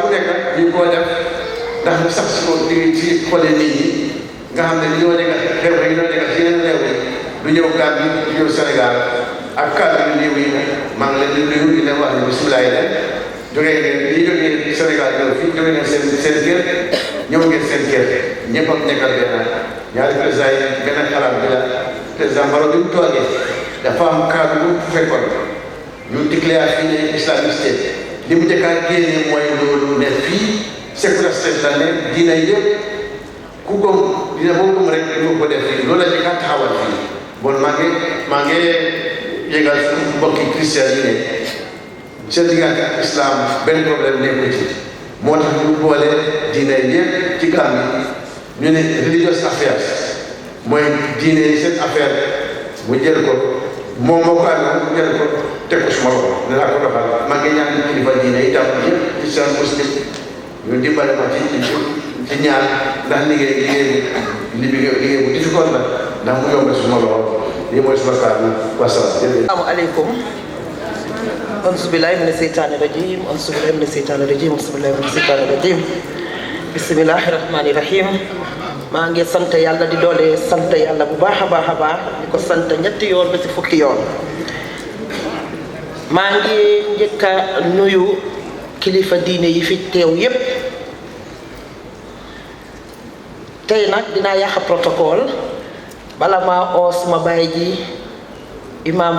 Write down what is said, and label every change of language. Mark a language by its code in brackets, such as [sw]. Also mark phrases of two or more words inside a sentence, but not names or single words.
[wo] bu nekk ñu koo def ndax ñu sax si ko ci xole nit ñi nga xam ne li ñoo nekk xew yi ñoo nekk ci yeneen réew yi du ñëw Gambie du ñëw Sénégal ak cadre yu néew yi maa ngi leen di nuyu di leen wax ne bisimilah yi leen jógee ngeen lii jógee Sénégal ñëw fii jógee ngeen seen kër ñëw ngeen seen kër ñëpp ak nekkal benn ñaari président yi benn xalaat bi la président Barrow bi mu toogee dafa am cadre bu fekkoon ñu déclaré fii ne [en] Islamic State [wo] li mu njëkk a génne mooy loolu ne fii secular state la ne diina yëpp ku ko dina boobu rek ñu ko def fii loolu la njëkk a taxawal fii bon maa ngi yëgal suñu mbokki christian yi ne seen diggante ak islam benn problème nekku ci moo tax ñu boole diina yëpp ci Gambie ñu ne [en] religious affairs [wo] mooy diine yi seen affaire mu jël ko moom moo ko amee mu jël ko teg ko suma loxo ne laa ko doxal maa ngi ñaan kilifa diine itam yëpp ci seen muslim ñu dimbale ma ci ñaan ndax liggéey bu difficile la ndax mu yomb suma loxo lii mooy suma kàddu wasalaam. [ar] السلام عليكم. أعوذ بالله من الشيطان الرجيم. أعوذ بالله من الشيطان الرجيم. أعوذ بالله من الشيطان الرجيم. بسم الله الرحمن الرحيم. [wo] maa ngi sant yàlla di doole sant yàlla bu baax a baax di ko sant ñetti yoon ba ci fukki yoon. maa ngi njëkk a nuyu kilifa diine yi fi teew yépp tey nag dinaa yàq protocole bala maa oo suma baay ji imam